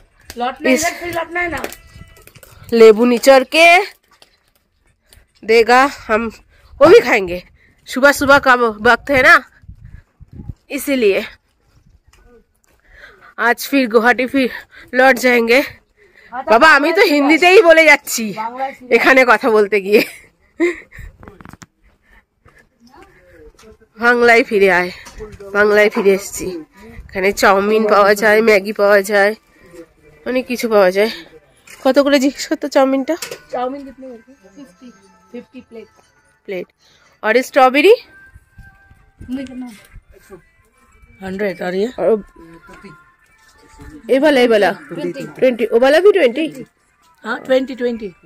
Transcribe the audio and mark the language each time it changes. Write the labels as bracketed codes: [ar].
[hi] लौटना है ना, लेबू निचोड़ के देगा, हम वो भी खाएंगे। सुबह सुबह का वक्त है ना, इसीलिए आज फिर गुवाहाटी फिर लौट जाएंगे। [bn] বাবা আমি তো হিন্দিতেই বলে যাচ্ছি এখানে কথা বলতে গিয়ে। বাংলায় ফিরে আয়, বাংলায় ফিরে এসেছি। এখানে চাউমিন পাওয়া যায়, ম্যাগি পাওয়া যায়, অনেক কিছু পাওয়া যায়। কত করে জিজ্ঞেস করতো চাউমিনটা? [hi] চাউমিন कितने करके? 50 प्लेट। और स्ट्रॉबेरी 100। और ये ये वाला 20। वो वाला भी 20? हाँ 20।